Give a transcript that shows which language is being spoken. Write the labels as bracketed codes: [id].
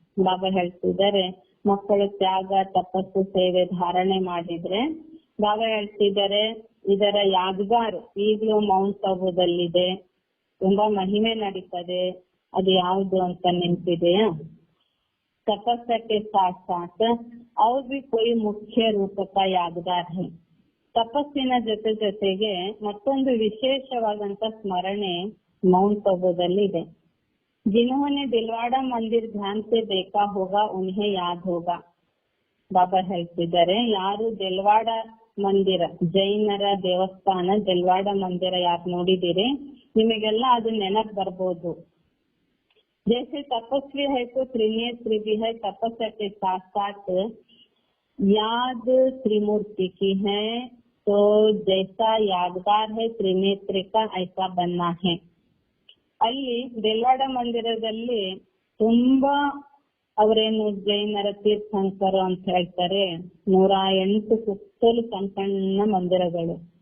[kn] ಬಾಬಾ ಹೇಳ್ತಿದ್ದಾರೆ, ಮಕ್ಕಳು ತ್ಯಾಗ, ತಪಸ್ಸು, ಸೇವೆ ಧಾರಣೆ ಮಾಡಿದ್ರೆ ಬಾಬಾ ಹೇಳ್ತಿದ್ದಾರೆ ಇದರ ಯಾದಗಾರ್ ಈಗಲೂ ಮೌಂಟ್ ಆಬೂದಲ್ಲಿದೆ, ತುಂಬಾ ಮಹಿಮೆ ನಡೀತದೆ. ಅದು ಯಾವುದು ಅಂತ ನೆನಪಿದೆಯಾ? [hi] तपस्या के साथ साथ और भी कोई मुख्य रूप का यादगार है. [kn] ತಪಸ್ಸಿನ ಜೊತೆಗೆ ಮತ್ತೊಂದು ವಿಶೇಷವಾದಂತ ಸ್ಮರಣೆ ಮೌಂಟ್ ಆಬೂದಲ್ಲಿ ಇದೆ. [hi] जिन्होंने दिलवाड़ा मंदिर ध्यान से देखा होगा उन्हें याद होगा. [kn] ಬಾಬಾ ಹೇಳ್ತಿದ್ದಾರೆ, ಯಾರು ದಿಲ್ವಾಡ ಮಂದಿರ, ಜೈನರ ದೇವಸ್ಥಾನ ದಿಲ್ವಾಡ ಮಂದಿರ ಯಾರು ನೋಡಿದಿರಿ ನಿಮಗೆಲ್ಲ ಅದು ನೆನಪು ಬರ್ಬೋದು. [hi] जैसे तपस्वी है तो त्रिनेत्री भी है. तपस्या के साथ साथ याद त्रिमूर्ति की है, तो जैसा यादगार है त्रिनेत्री का ऐसा बनना है. [kn] ಅಲ್ಲಿ ದೇಲ್ವಾಡ ಮಂದಿರದಲ್ಲಿ ತುಂಬಾ ಅವರೇನು ಜೈನರ ತೀರ್ಥಂಕರು ಅಂತ ಹೇಳ್ತಾರೆ, 108 ಸುತ್ತಲೂ ಸಣ್ಣ ಮಂದಿರಗಳು.